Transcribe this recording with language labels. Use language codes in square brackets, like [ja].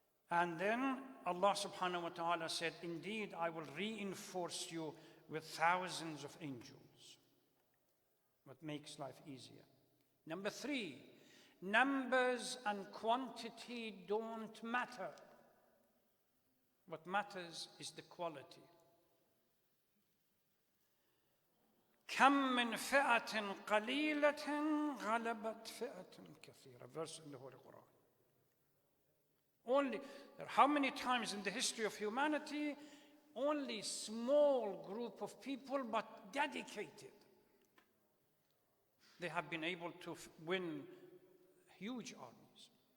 [en] And then Allah subhanahu wa ta'ala said, indeed, I will reinforce you with thousands of angels. What makes life easier. Number 3, numbers and quantity don't matter. What matters is the quality. [ar] كم من فئة قليلة غلبت فئة كثيرة. [en] Verse in the Holy Quran. Only, how many times in the history of humanity, only small group of people, but dedicated, they have been able to win huge armies.